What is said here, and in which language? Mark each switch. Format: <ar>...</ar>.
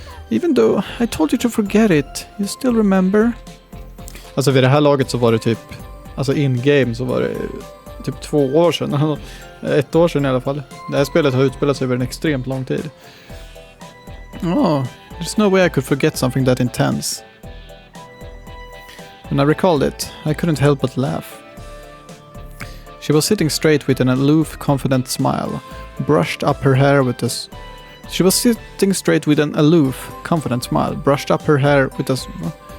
<en>Even though I told you to forget it, you still remember?</en> <sv>Alltså vid det här laget så var det typ... Alltså in-game så var det typ 2 år sedan. 1 år sedan i alla fall. Det här spelet har utspelat sig över en extremt lång tid.</sv> <en>Oh, there's no way I could forget something that intense. When I recalled it, I couldn't help but laugh. She was sitting straight with an aloof, confident smile, brushed up her hair with a... She was sitting straight with an aloof, confident smile, brushed up her hair with a...</en>